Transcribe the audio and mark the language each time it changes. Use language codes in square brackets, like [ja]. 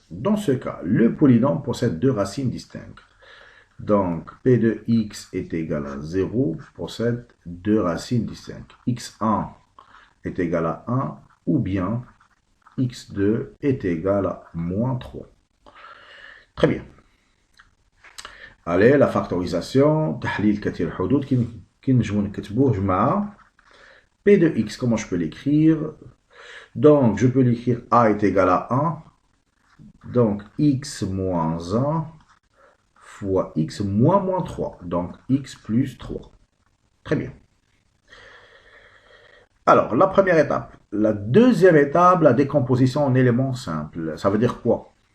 [fr] Dans ce cas, le polynôme possède deux racines distinctes. Donc P de x est égal à 0 possède deux racines distinctes. x1 est égal à 1 ou bien x2 est égal à moins 3. Très bien. Allez, la factorisation, [ar] تحليل كثير الحدود كي نجمو نكتبوه مع P de x. [fr] Comment je peux l'écrire? Donc, je peux l'écrire a est égal à 1. Donc, x moins 1 fois x moins 3. Donc, x plus 3. Très bien. Alors, la première étape. La deuxième étape, la décomposition en éléments simples. Ça veut dire quoi?